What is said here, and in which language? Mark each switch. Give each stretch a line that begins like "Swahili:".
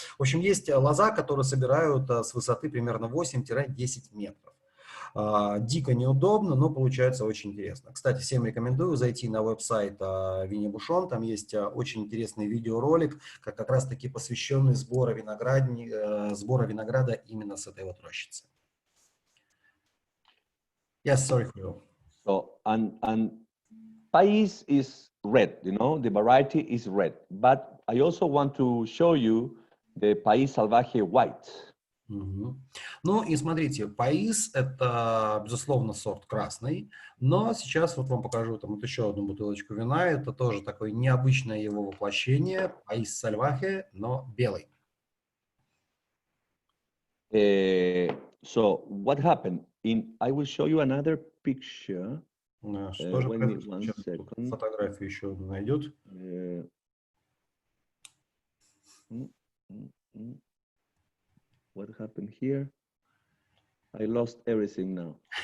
Russian: В общем, есть лоза, которую собирают с высоты примерно 8-10 метров. Дико неудобно, но получается очень интересно. Кстати, всем рекомендую зайти на веб-сайт Viña Бушон. Там есть очень интересный видеоролик, как раз-таки посвященный сбору винограда именно с этой вот рощицы.
English: Yes, sorry, Хулио. So, and País is red, you know, the variety is red. But I also want to show you the País Salvaje white.
Russian: Ну и смотрите, паис это, безусловно, сорт красный, но сейчас вот вам покажу там вот еще одну бутылочку вина, это тоже такое необычное его воплощение, паис сальвахе, но белый.
English: So what happened? I will show you another picture.
Russian: Что же произошло? Сейчас фотографию еще найдет.
English: Mm, mm, mm. What happened here? I lost everything now.